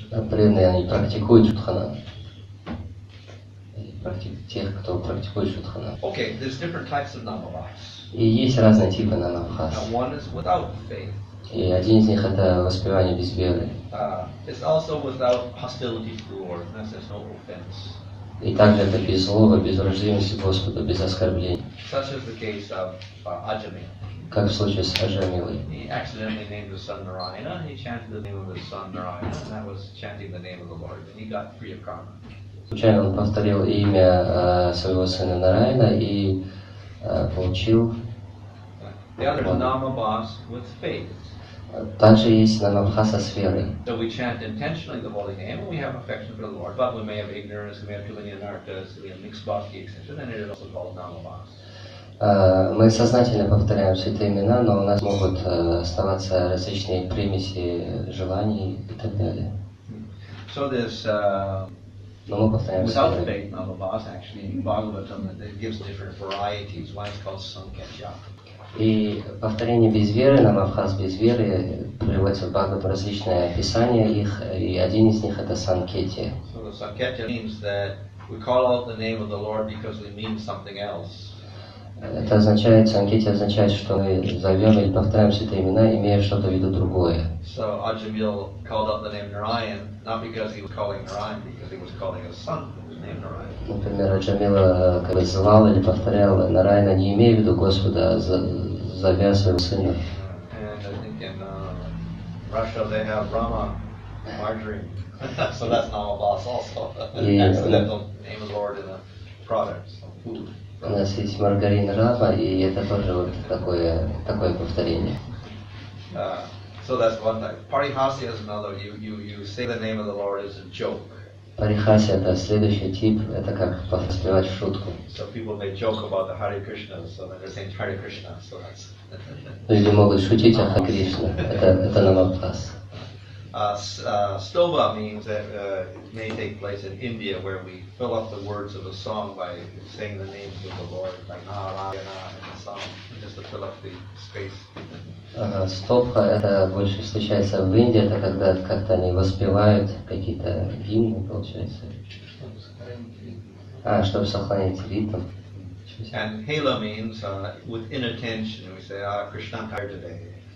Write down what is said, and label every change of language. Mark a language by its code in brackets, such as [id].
[ru] Преданные, они практикуют шудхана. Тех, кто практикует шудхана. [en] Okay, there's different types of namabhas. [ru] И есть разные типы намабхас. [en] One is without faith. [ru] И один из них это воспевание без веры. [en] It's also without hostility to the Lord. There's no offense. [ru] И также это без злобы, без враждебности Господу, без оскорблений. [en] Such is the case of Ajami. [ru] Как в случае с Аджамилой. [en] He accidentally named his son Narayana. He chanted the name of his son Narayana, and that was chanting the name of the Lord. And he got free of karma. [ru] Случайно он повторил имя своего сына Нараяна и получил. [en] The other is namabhas with faith. [ru] Также есть намабхаса с верой. [en] So we chant intentionally the holy name, and we have affection for the Lord, but we may have ignorance, we may have too many anarthas, we have mixed bhakti, etc., and it is also called namabhas. [ru] Мы сознательно повторяем святые имена, но у нас могут оставаться различные примеси желаний и так далее. [en] So this [ru] но мы повторяем [en] without faith namabhas, actually in Bhagavatam, it gives different varieties. One is called sanketya. [ru] И повторение без веры, намабхас без веры, приводится в Бхагаватам различные описания их, и один из них это санкетия. [en] So the sanketya means that we call out the name of the Lord because we mean something else. [ru] Это Это означает, санкети означает, что мы зовем или повторяем святые имена, имея что-то в виду другое. [en] So Ajamil called up the name Narayan, not because he was calling Narayan, because he was calling his son who was named Narayan. [ru] Например, Аджамила как бы звал или повторял Нараяна, не имея в виду Господа, а зовя своего сына. [en] And I think in Russia they have Rama, margarine, so that's Namabas also. Accidental name of the Lord in a product, some food. [ru] У нас есть маргарин Рама, и это тоже вот такое повторение. [en] So that's one type. Parihasya is another. You say the name of the Lord as a joke. [ru] Парихаси это следующий тип, это как воспевать в шутку. [en] So people may joke about the Hare Krishna, so they're saying Hare Krishna, so that's. [ru] Люди могут шутить о Харе Кришне, это намабхас. [en] Stova means that it may take place in India, where we fill up the words of a song by saying the names of the Lord, like Narayana in the song, just to fill up the space. [ru] Стопха это больше встречается в Индии, это когда как-то они воспевают какие-то гимны, получается. Чтобы сохранить ритм. [en] And Hela means with inattention. We say, Krishna tired today.